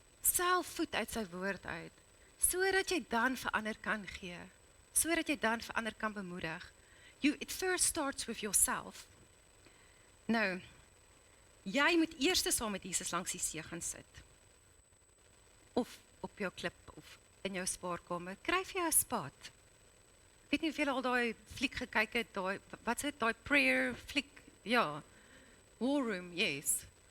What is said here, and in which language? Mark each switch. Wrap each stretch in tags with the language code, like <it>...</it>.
<af>Self voet uit sy woord uit. Sodat jy dan vir ander kan gee. Sodat jy dan vir ander kan bemoedig.</af> <en>It first starts with yourself.</en> <af>Nou, jy moet eers saam met Jesus langs die see gaan sit. Of op jou klip, of in jou spaarkamer. Kry vir jou 'n spot. Ek weet nie of julle al daai fliek gekyk het, wat is dit, daai prayer fliek, ja, War Room, yes.</af>